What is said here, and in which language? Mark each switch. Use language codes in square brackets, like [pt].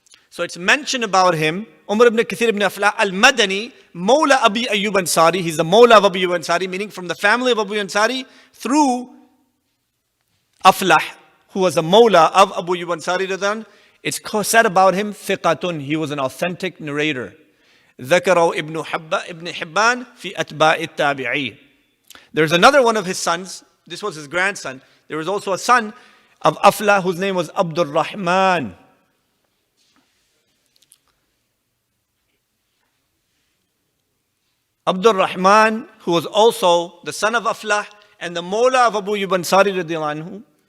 [en] So it's mentioned about him, Umar ibn Kathir ibn Aflah al-Madani, Mawla Abi Ayyub Ansari. He's the Mawla of Abu Ayyub Ansari, meaning from the family of Abu Ansari through Aflah, who was a Mawla of Abu Ayyub Ansari. It's said about him, thiqatun, he was an authentic narrator. [ar] ذكره ابن حبان في أتباع التابعين. [en] There's another one of his sons, this was his grandson. There was also a son of Aflah whose name was Abdul Rahman. Abdul Rahman, who was also the son of Aflah and the Mawla of Abu Ayyub Ansari radiyallahu anhu.